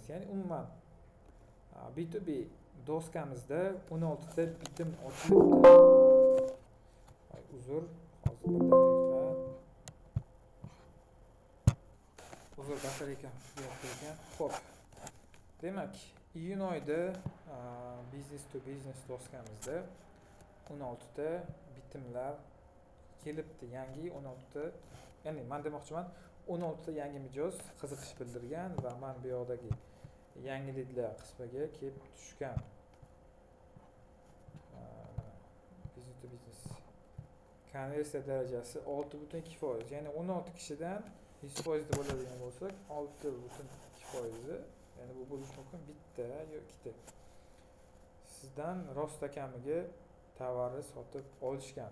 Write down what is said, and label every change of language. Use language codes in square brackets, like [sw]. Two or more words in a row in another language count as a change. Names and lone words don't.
[uz] Ya'ni umuman B2B doskamizda 16 ta bitim ochilibdi. Uzr, hozir bir daqiqa. Uzr, batareyka yo'q ekan. Xo'p. Demak, iyun oyida [en] business to business [uz] doskamizda 16 ta bitimlar kelibdi. Yangi 16 ta, ya'ni men demoqchiman, 16 ta yangi mijoz qiziqish bildirgan va men bu yoqdagi yangiliklar qismiga kelib tushgan. [en] Business to business [uz] konversiya darajasi 6.2%. Ya'ni 16 kishidan 100% bo'ladigan bo'lsak, 6.2%, ya'ni bu bo'lishi mumkin bitta yoki ikkita. Sizdan rosta kamiga tovarni sotib olishgan.